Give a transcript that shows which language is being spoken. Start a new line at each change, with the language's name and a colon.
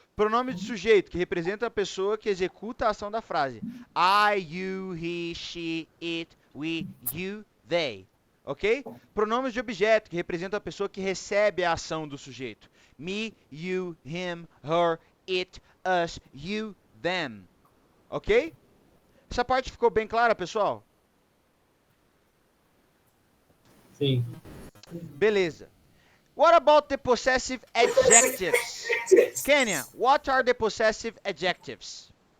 Portuguese: Pronome de sujeito, que representa a pessoa que executa a ação da frase.
English: I, you, he, she, it, we, you, they. Ok?
Portuguese: Pronomes de objeto, que representa a pessoa que recebe a ação do sujeito.
English: Me, you, him, her, it, us, you, them. Ok?
Portuguese: Essa parte ficou bem clara, pessoal? Sim. Beleza.
English: What about the possessive adjectives? Kenya, what are the possessive adjectives?